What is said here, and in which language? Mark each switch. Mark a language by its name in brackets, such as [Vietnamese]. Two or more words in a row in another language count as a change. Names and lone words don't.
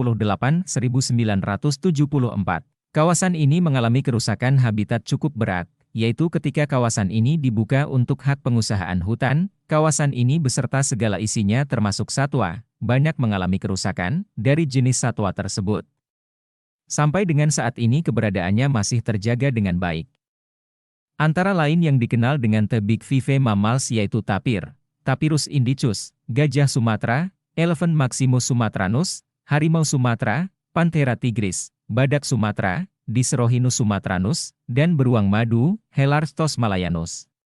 [Indonesian] kawasan ini mengalami kerusakan habitat cukup berat, yaitu ketika kawasan ini dibuka untuk hak pengusahaan hutan, kawasan ini beserta segala isinya termasuk satwa, banyak mengalami kerusakan dari jenis satwa tersebut. Sampai dengan saat ini keberadaannya masih terjaga dengan baik. Antara lain yang dikenal dengan [English] The Big Five Mammals [Indonesian] yaitu tapir, Tapirus indicus, gajah Sumatera, Elephant maximus sumatranus, harimau Sumatera, Panthera tigris, badak Sumatera, Dicerohinus sumatranus, dan beruang madu, Helarctos malayanus.